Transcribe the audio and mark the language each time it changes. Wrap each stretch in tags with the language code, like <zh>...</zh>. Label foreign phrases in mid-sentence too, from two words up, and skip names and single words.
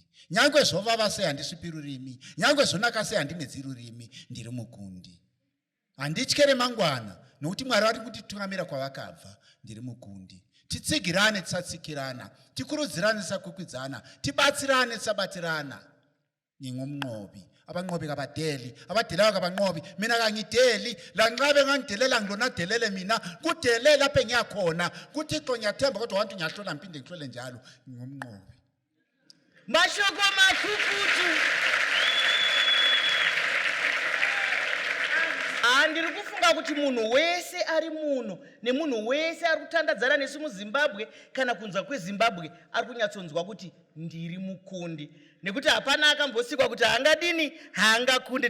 <sn>Nyangwe zvovava sei handisvipi rurimi, nyangwe zvonaka sei handimedzi rurimi, ndiri mukundi. Handityere mangwana, nokuti Mwari vari kutitungamira kwavakabva, ndiri mukundi. Titsigirane tisatsikirana, tikurudzirane tisakwikwidzana, tibatsirane tisabatirana.</sn> <nd>Nimwe mnqobi, abanqobi kabadeli, abadeli abanqobi, mina kangideli, la nqabe ngangidelela ngilona delele mina, kudelela lapha engiyakhona, kuThixo ngiyathemba kodwa abantu ngiyahlola ngiphinde ngihlole njalo, nimwe mnqobi.</nd> <sn>Mashoko makukutu. Handiri kufunga kuti munhu wese ari muno nemunhu wese ari kutandadzana nesu muZimbabwe kana kunzwa kweZimbabwe ari kunyatsonzwa kuti ndiri mukundi, nekuti hapana akambosikwa kuti hangadini haangakunde.</sn>